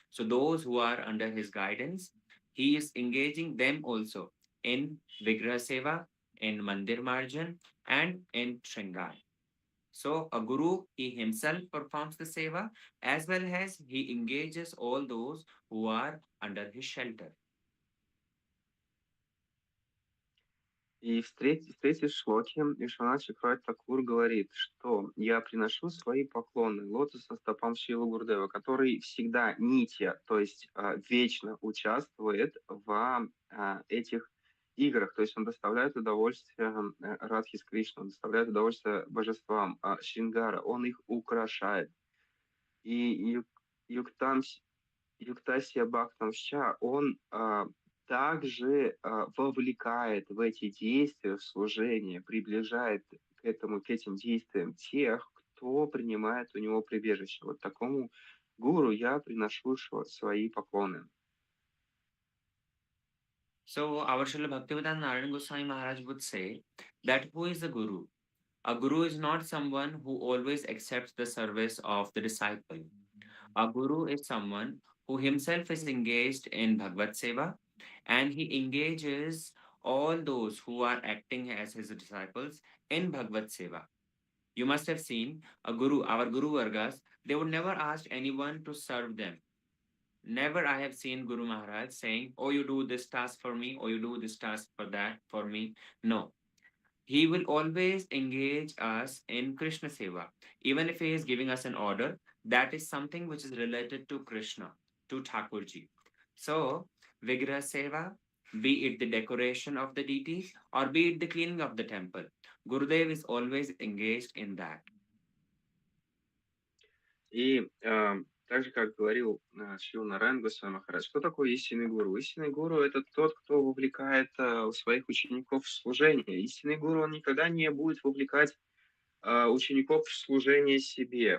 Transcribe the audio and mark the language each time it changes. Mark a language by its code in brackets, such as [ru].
[en] So those who are under his guidance, he is engaging them also in Vigraha Seva, in Mandir Marjan, and in Shringar. So a guru, he himself performs the seva as well as he engages all those who are under his shelter. [ru] И в третьей шлоке Вишванат Чакраvarti Такур говорит, что я приношу свои поклоны лотосным стопам Шрилы Гурудева, который всегда нитья, то есть вечно участвует в этих играх, то есть он доставляет удовольствие Радхи с Кришной, он доставляет удовольствие божествам Шрингара, он их украшает. И Юктасия Бхактамща, он также вовлекает в эти действия, в служение, приближает к этим действиям тех, кто принимает у него прибежище. Вот такому гуру я приношу свои поклоны. [en] So our Srila Bhaktivedanta Narayana Goswami Maharaj would say that who is a guru? A guru is not someone who always accepts the service of the disciple. A guru is someone who himself is engaged in Bhagavad Seva and he engages all those who are acting as his disciples in Bhagavad Seva. You must have seen a guru, our Guru Vargas, they would never ask anyone to serve them. Never I have seen Guru Maharaj saying, oh, you do this task for me, or you do this task for that for me. No. He will always engage us in Krishna Seva. Even if he is giving us an order, that is something which is related to Krishna, to Thakurji. So, Vigraha Seva, be it the decoration of the deities or be it the cleaning of the temple, Gurudev is always engaged in that. [ru] И так же, как говорил Шрила Нараяна Госвами Махарадж, что такое истинный гуру? Истинный гуру – это тот, кто вовлекает своих учеников в служение. Истинный гуру, он никогда не будет вовлекать учеников в служение себе.